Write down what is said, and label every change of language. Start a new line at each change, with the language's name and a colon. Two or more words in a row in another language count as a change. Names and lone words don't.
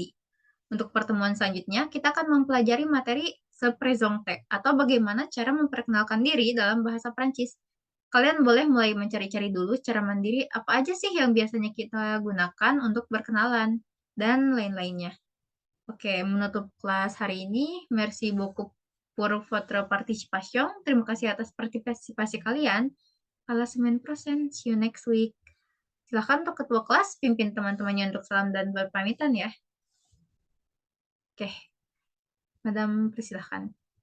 Indonesian: Untuk pertemuan selanjutnya, kita akan mempelajari materi seprezongte atau bagaimana cara memperkenalkan diri dalam bahasa Prancis. Kalian boleh mulai mencari-cari dulu secara mandiri apa aja sih yang biasanya kita gunakan untuk berkenalan dan lain-lainnya. Oke, menutup kelas hari ini.
French: Merci beaucoup pour votre participation.
Indonesian: Terima kasih atas partisipasi kalian.
French: À la semaine prochaine.
English: See you next week.
Indonesian: Silakan untuk ketua kelas pimpin teman-temannya untuk salam dan berpamitan ya. Oke, Madam, persilahkan.